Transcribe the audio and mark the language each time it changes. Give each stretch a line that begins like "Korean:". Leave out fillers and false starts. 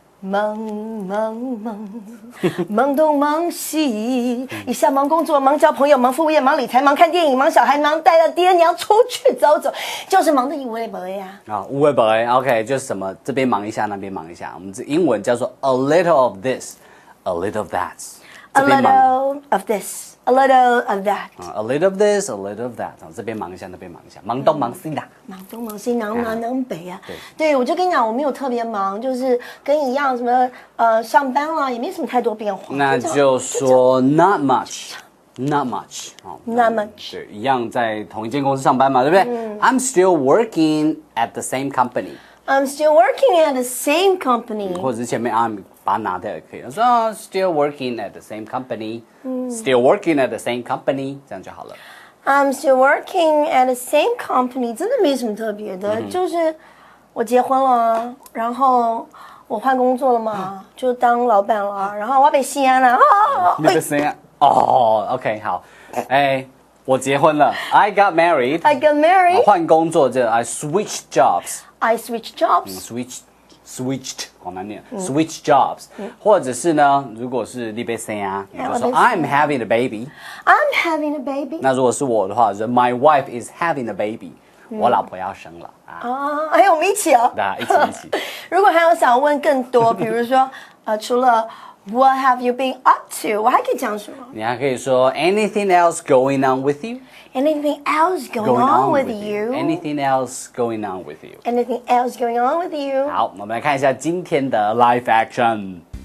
Chinese: 忙忙忙，忙东忙西，一下忙工作，忙交朋友，忙副业，忙理财，忙看电影，忙小孩，忙带着爹娘出去走走，就是忙得一无为不为啊！啊，无为不为 ，OK， 就是什么这边忙一下，那边忙一下。我们这英文叫做
English: a little of this, a little of that. A little of this, a little of that. A little of this, a little of that.
Chinese: 这边忙一下，那边忙一下，忙东忙西的。忙东忙西，忙南忙北啊！对，我就跟你讲，我没有特别忙，就是跟你一样，什么上班啦，也没什么太多变化。那就说
English: not much. Not much. Not much.
Chinese: 对，一样在同一间公司上班嘛，对不对？
English: I'm still working at the same company. I'm still working at the same company.
Chinese: 或者是前面 I'm 把它拿掉也可以。说
English: still working at the same company. Still working at the same company， 这样就好了。 I'm still working at the same company.
Chinese: 真的没什么特别的，就是我结婚了，然后我换工作了嘛，就当老板了，然后我要被西安了。你的声音哦 ，OK， 好，我结婚了 ，
English: I got married. I got married.
Chinese: 换工作这
English: I switched jobs. I switched jobs.
Chinese: Switched 好难念，
English: switch jobs，
Chinese: 或者是呢，如果是你被生啊，你就说
English: I'm having a baby。 I'm having a baby.
Chinese: 那如果是我的话，是
English: My wife is having a baby。
Chinese: 我老婆要生了啊！我们一起哦。大家一起。如果还有想问更多，比如说除了
English: What have you been up to？
Chinese: 我还可以讲什么？你还可以说
English: Anything else going on with you？ Anything else going on with you? Anything else going on with you? Anything else going on with you?
Chinese: 好，我们来看一下今天的 live action。